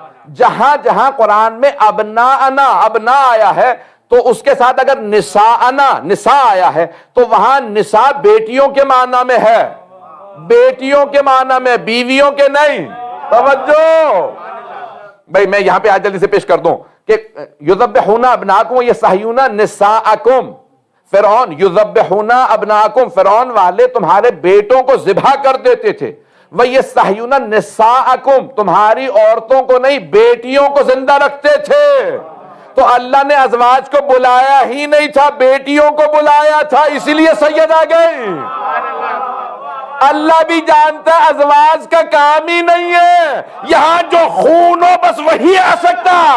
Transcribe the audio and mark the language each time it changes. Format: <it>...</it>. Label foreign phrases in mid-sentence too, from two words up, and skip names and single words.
<ur>جہاں جہاں قرآن میں ابناءنا، ابنا آیا ہے تو اس کے ساتھ اگر نساءنا، نساء آیا ہے تو وہاں نساء بیٹیوں کے معنی میں ہے، بیٹیوں کے معنی میں، بیویوں کے نہیں. توجہ بھائی، میں یہاں پہ آج جلدی سے پیش کر دوں کہ</ur> <ar>یذبحون ابناکم یستحیون نساءکم.</ar> <ur>فرعون</ur> <ar>یذبحون ابناکم،</ar> <ur>فرعون والے تمہارے بیٹوں کو ذبح کر دیتے تھے.</ur> <ar>وَيَسْتَحْيُونَ نِسَاءَكُمْ،</ar> <ur>تمہاری عورتوں کو نہیں بیٹیوں کو زندہ رکھتے تھے. تو اللہ نے ازواج کو بلایا ہی نہیں تھا، بیٹیوں کو بلایا تھا، اسی لیے سید آ گئی. اللہ بھی جانتا ہے ازواج کا کام ہی نہیں ہے، یہاں جو خون ہو بس وہی آ سکتا.</ur>